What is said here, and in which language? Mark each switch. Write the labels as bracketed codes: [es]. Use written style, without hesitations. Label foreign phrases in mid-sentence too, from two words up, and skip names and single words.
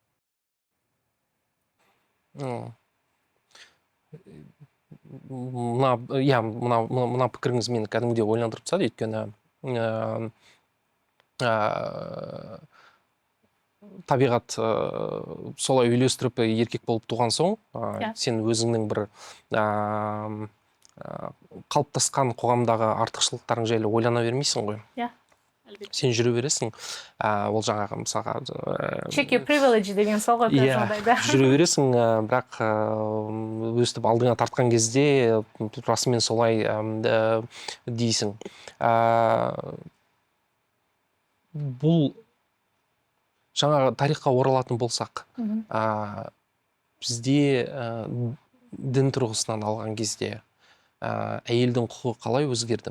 [kk] Мына пікіріңіз мені кәдімгідей ойландырып тастады, өйткені табиғат солай үйлестіріп еркек болып туған соң, сен өзіңнің бір қалыптасқан қоғамдағы артықшылықтарың жайлы ойлана бермейсің ғой. Сен жүре бересің, ол жаңағы мысалға [en] check your privilege [kk] деген сол ғой жағдайда. Жүре бересің, бірақ өстіп алдыңа тартқан кезде расымен солай дейсің. Бұл жаңағы тарихқа оралатын болсақ, бізде дін тұрғысынан алған кезде әйелдің құқығы қалай өзгерді?